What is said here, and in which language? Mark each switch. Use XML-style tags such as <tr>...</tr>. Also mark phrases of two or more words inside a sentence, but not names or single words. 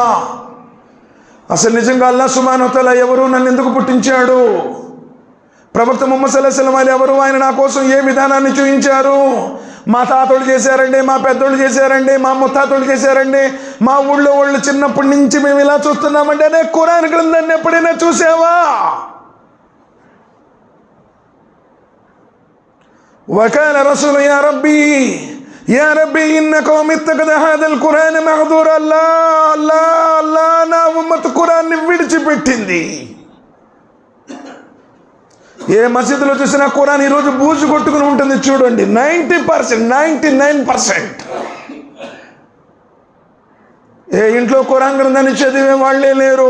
<te>అసలు నిజంగా అల్లాహ్</te> <ar>سبحانه وتعالى</ar> <te>ఎవరు, నన్ను ఎందుకు పుట్టించాడు, ప్రవక్త ముహమ్మద్</te> <ar>صلى الله عليه وسلم</ar> <te>ఎవరు, ఆయన నా కోసం ఏ విధానాన్ని చూపించారు? మా తాతోళ్ళు చేశారండి, మా పెద్దోళ్ళు చేశారండి, మా ముత్తాతోళ్ళు చేశారండి, మా ఊళ్ళో వాళ్ళు చిన్నప్పటి నుంచి మేము ఇలా చూస్తున్నామంటే అనే ఖురాన్ గ్రంథాన్ని ఎప్పుడైనా చూసావా?</te> <ar>وقال رسول يا ربي إن قوم اتخذ هذا القرآن مهجورا.</ar> <te>అల్లా నా ఉమ్మత్ ఖురాన్ని విడిచిపెట్టింది. ఏ మసీదులో చూసినా ఖురాన్ ఈరోజు బూజు కొట్టుకుని ఉంటుంది చూడండి. 90%, 99%. ఏ ఇంట్లో ఖురాన్ గ్రంథాన్ని చదివే వాళ్ళే లేరు.</te>